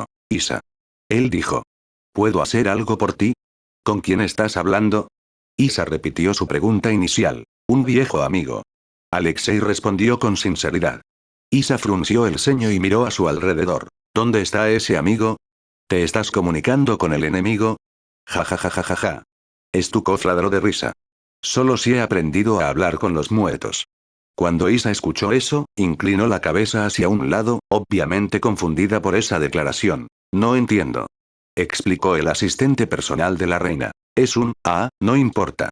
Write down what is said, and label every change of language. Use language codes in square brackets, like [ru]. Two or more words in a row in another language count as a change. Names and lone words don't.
[es] Isa. Él dijo. ¿Puedo hacer algo por ti? ¿Con quién estás hablando? Isa repitió su pregunta inicial. Un viejo amigo. Alexei respondió con sinceridad. Isa frunció el ceño y miró a su alrededor. ¿Dónde está ese amigo? ¿Te estás comunicando con el enemigo? Ja ja ja ja ja ja. Stukov ladró de risa. Solo si he aprendido a hablar con los muertos. Cuando Isa escuchó eso, inclinó la cabeza hacia un lado, obviamente confundida por esa declaración. No entiendo. Explicó el asistente personal de la reina. Es no importa.